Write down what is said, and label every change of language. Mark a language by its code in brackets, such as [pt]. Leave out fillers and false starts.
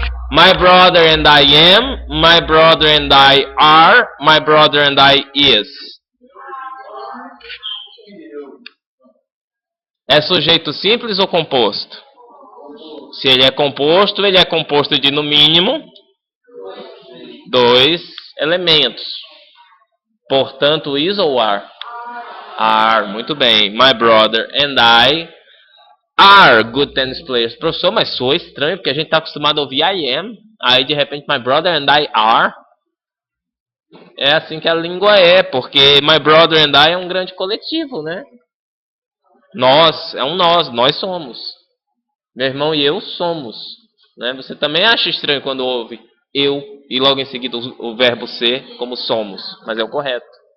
[en] My brother and I am, my brother and I are, my brother and I is. [pt] É sujeito simples ou composto? Se ele é composto de no mínimo 2 elementos. Portanto, is ou are? Are, muito bem. [en] My brother and I are good tennis players. [pt] Professor, mas soa estranho, porque a gente está acostumado a ouvir [en] I am. [pt] Aí, de repente, [en] my brother and I are. [pt] É assim que a língua é, porque [en] my brother and I [pt] é um grande coletivo, né? Nós, é um nós somos. Meu irmão e eu somos. Né? Você também acha estranho quando ouve eu e logo em seguida o verbo ser como somos, mas é o correto.